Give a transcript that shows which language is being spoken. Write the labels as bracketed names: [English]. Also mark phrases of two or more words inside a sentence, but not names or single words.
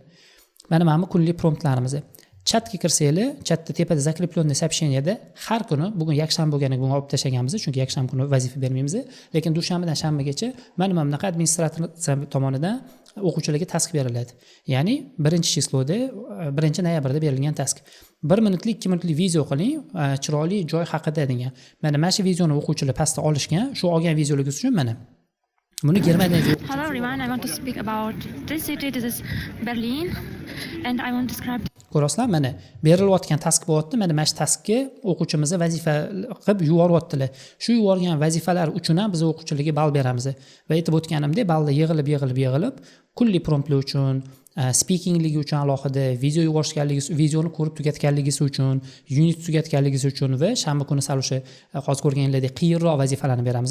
[Uzbek] Mana kunli promptlarimiz. Chatga kirsanglar, chatda tepada [Russian] закрепленное сообщениеda [Uzbek] har kuni, bugun yakshanba bo'lganiga bunga olib tashlaganmiz, chunki yakshanba kuni vazifa bermaymiz, lekin dushanbadan shanbagacha mana bunaqa administrator tomonidan o'quvchilarga task beriladi. Ya'ni 1-chisloda, 1-noyabrda berilgan task. 1 minutlik, 2 minutlik video qiling, chiroyli joy haqida degan. Mana shu videoni o'quvchilar pastda olishgan, shu olgan videolarga uchun mana buni Germaniyada. [English] Hello everyone, I want to speak about this city. This is Berlin and I want to describe. [Uzbek] Ko'rasizlar, mana berilayotgan task bo'lyapti. Mana shu taskga o'quvchimiz vazifa qilib yuboryaptilar. Shu yuborgan vazifalar uchun ham biz o'quvchilarga ball beramiz. Va aytib o'tganimdek, ballar yig'ilib kunli promptlar uchun, speakingligi uchun alohida, video yuborishganligingiz, videoni ko'rib tugatganligingiz uchun, unit tugatganligingiz uchun va shanba kuni sal o'sha hozir ko'rganinglardek qiyinroq vazifalarni beramiz.